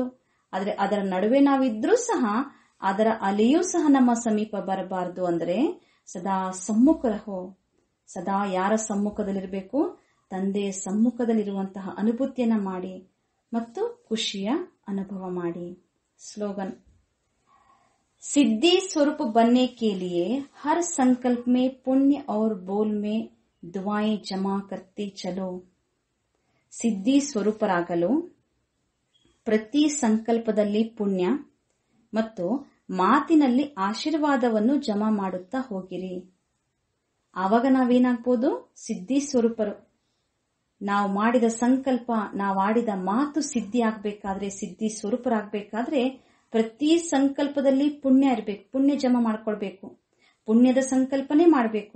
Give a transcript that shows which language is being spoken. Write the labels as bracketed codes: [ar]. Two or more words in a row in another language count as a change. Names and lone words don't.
[kn] ಆದ್ರೆ ಅದರ ನಡುವೆ ನಾವಿದ್ರೂ ಸಹ ಅದರ ಅಲೆಯೂ ಸಹ ನಮ್ಮ ಸಮೀಪ ಬರಬಾರದು. ಅಂದ್ರೆ ಸದಾ ಸಮ್ಮುಖರಹೋ, ಸದಾ ಯಾರ ಸಮ್ಮುಖದಲ್ಲಿರಬೇಕು? ತಂದೆಯ ಸಮ್ಮುಖದಲ್ಲಿರುವಂತಹ ಅನುಭೂತಿಯನ್ನ ಮಾಡಿ ಮತ್ತು ಖುಷಿಯ ಅನುಭವ ಮಾಡಿ. [hi] स्लोगन सिद्धि स्वरूप बनने के लिए हर संकल्प में पुण्य और बोल में दुआएं जमा करते चलो. [kn] ಸಿದ್ಧಿ ಸ್ವರೂಪರಾಗಲು ಪ್ರತಿ ಸಂಕಲ್ಪದಲ್ಲಿ ಪುಣ್ಯ ಮತ್ತು ಮಾತಿನಲ್ಲಿ ಆಶೀರ್ವಾದವನ್ನು ಜಮಾ ಮಾಡುತ್ತಾ ಹೋಗಿರಿ. ಆವಾಗ ನಾವೇನಾಗ್ಬೋದು? ಸಿದ್ಧಿ ಸ್ವರೂಪರು. ನಾವು ಮಾಡಿದ ಸಂಕಲ್ಪ, ನಾವಾಡಿದ ಮಾತು ಸಿದ್ಧಿ ಆಗ್ಬೇಕಾದ್ರೆ, ಸಿದ್ಧಿ ಸ್ವರೂಪರಾಗಬೇಕಾದ್ರೆ ಪ್ರತಿ ಸಂಕಲ್ಪದಲ್ಲಿ ಪುಣ್ಯ ಇರಬೇಕು, ಪುಣ್ಯ ಜಮಾ ಮಾಡ್ಕೊಳ್ಬೇಕು, ಪುಣ್ಯದ ಸಂಕಲ್ಪನೆ ಮಾಡಬೇಕು.